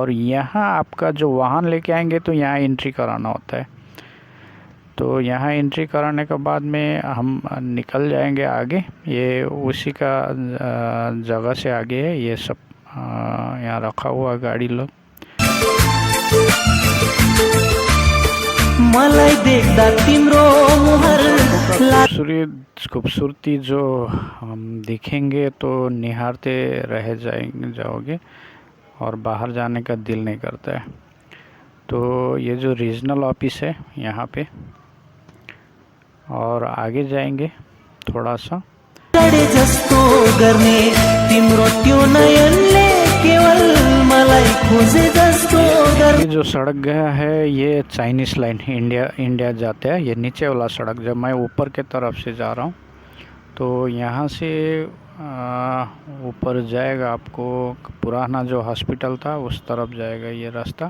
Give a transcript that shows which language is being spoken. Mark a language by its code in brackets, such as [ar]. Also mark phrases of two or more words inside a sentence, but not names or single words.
[hi] और यहाँ आपका जो वाहन लेके आएंगे तो यहाँ एंट्री कराना होता है। तो यहाँ एंट्री कराने के बाद में हम निकल जाएंगे आगे। ये उसी का जगह से आगे है, ये सब यहाँ रखा हुआ गाड़ी लोग। [ne] मलाई देख्दा तिम्रो मुहर [hi] खूबसूरती जो हम दिखेंगे तो निहारते रह जाओगे और बाहर जाने का दिल नहीं करता है। तो ये जो [en] regional office [hi] है यहाँ पे, और आगे जाएंगे थोड़ा सा। [ne] जस्तो गर्ने तिम्रो त्यो नयनले केवल मलाई खोजे जस्तो [hi] ये जो सड़क गया है, ये [en] Chinese line [hi] इंडिया जाता है। ये नीचे वाला सड़क, जब मैं ऊपर के तरफ से जा रहा हूँ तो यहाँ से ऊपर जाएगा, आपको पुराना जो हॉस्पिटल था उस तरफ जाएगा ये रास्ता।